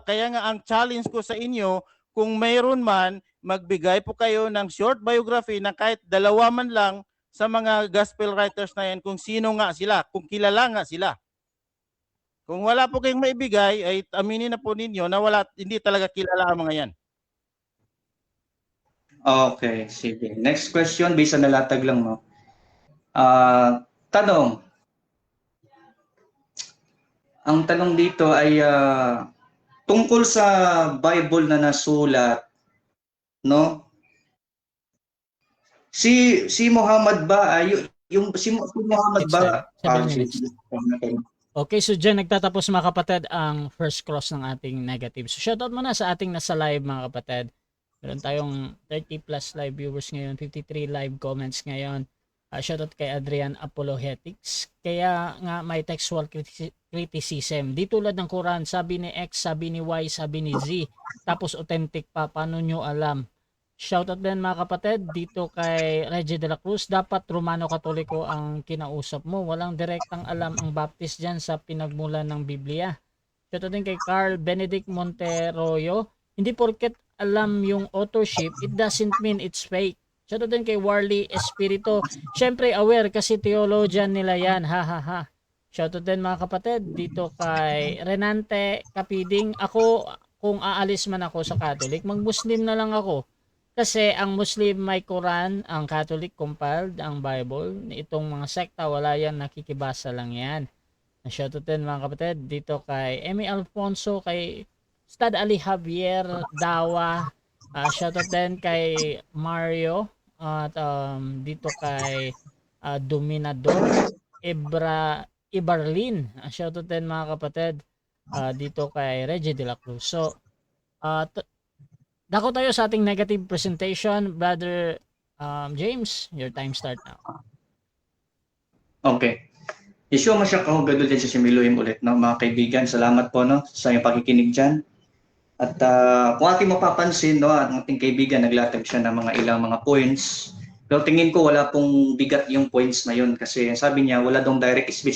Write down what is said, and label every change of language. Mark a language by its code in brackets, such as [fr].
[tl] Kaya nga ang challenge ko sa inyo, kung mayroon man, magbigay po kayo ng short biography na kahit dalawa man lang sa mga gospel writers na yan, kung sino nga sila, kung kilala nga sila. Kung wala po kayong maibigay, ay aminin na po ninyo na hindi talaga kilala ang mga yan. Okay, sige. [en] Next question, [tl] based on nalatag lang, no? Tanong. Ang tanong dito ay tungkol sa Bible na nasulat, no? Si Muhammad ba ay si Muhammad ba? [en] 7 minutes. [tl] Okay, so dyan nagtatapos mga kapatid ang first cross ng ating negative. So shoutout muna sa ating nasa live mga kapatid. Meron tayong 30 plus live viewers ngayon, 53 live comments ngayon. Shoutout kay Adrian Apologetics. Kaya nga may textual criticism. Di tulad ng Quran, sabi ni X, sabi ni Y, sabi ni Z. Tapos authentic pa, paano nyo alam? Shoutout din mga kapatid dito kay Reggie de la Cruz. Dapat Romano Katoliko ang kinausap mo. Walang direktang alam ang Baptist dyan sa pinagmulan ng Biblia. Shoutout din kay Carl Benedict Monteroyo. Hindi porket alam yung authorship, [en] it doesn't mean it's fake. [tl] Shoutout din kay Warley Espirito. Siyempre aware kasi theologian nila yan. Ha ha ha. Shoutout din mga kapatid dito kay Renante Kapiding. Ako, kung aalis man ako sa Catholic, mag-Muslim na lang ako. Kasi ang Muslim may Quran, ang Catholic compiled, ang Bible. Itong mga sekta, wala yan, nakikibasa lang yan. Shoutout din mga kapatid dito kay Emmy Alfonso, kay Stad Ali Javier Dawa. Shoutout din kay Mario. At dito kay Dominador Ibarlin. Shoutout din mga kapatid dito kay Reggie de la Cruz. So, dako tayo sa ating negative presentation. [en] Brother James, your time start now. Okay. Isyo masya ko gadol din sa Similuhim ulit, no? [tl] Mga kaibigan, salamat po, no, sa iyong pakikinig dyan. At kung ating mapapansin, no, ang ating kaibigan naglatag siya ng mga ilang mga points. Pero tingin ko wala pong bigat yung points na yun kasi sabi niya wala dong direct speech.